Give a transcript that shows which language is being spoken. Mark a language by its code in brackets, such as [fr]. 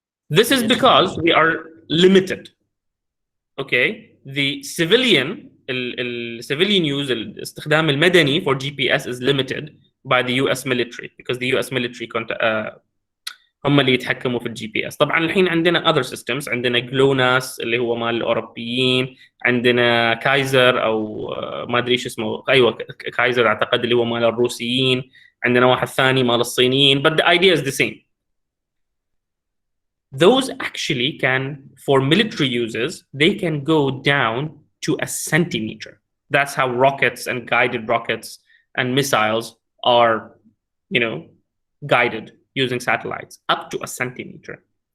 [en] This is because we are limited. Okay, the civilian use [ar] الاستخدام المدني [en] for GPS is limited by the US military, because the US military [ar] هم اللي يتحكموا في الجي بي اس. طبعا الحين عندنا [en] other systems, [ar] عندنا جلوناس اللي هو مال الاوروبيين, عندنا كايزر او ما ادري ايش اسمه, ايوه كايزر اعتقد اللي هو مال الروسيين, عندنا واحد ثاني مال الصينيين, [en] but the idea is the same. Those actually can, for military uses, they can go down to a centimeter. That's how rockets and guided rockets and missiles are, guided using satellites, up to a centimeter.